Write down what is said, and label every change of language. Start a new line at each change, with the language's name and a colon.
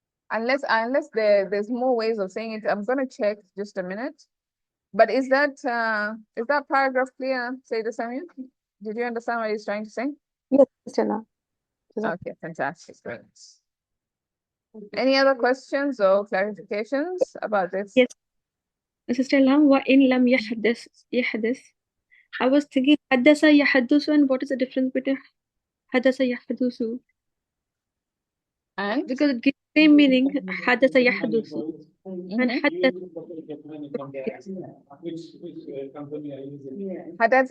English: Unless there's more ways of saying it, I'm gonna check just a minute. But is that paragraph clear, Sayyida Samia? Did you understand what he's trying to say? Yes, Sister Ilham. Okay, fantastic. Great. Any other questions or clarifications about this? Yes.
Arabic: Sister Ilham, وَإِنْ لَمْ يَحْدَث.
English: I was thinking حدث يحدث, and what is the difference between حدث يحدث? And Because it gives the same meaning, حدث يحدث, and حدث.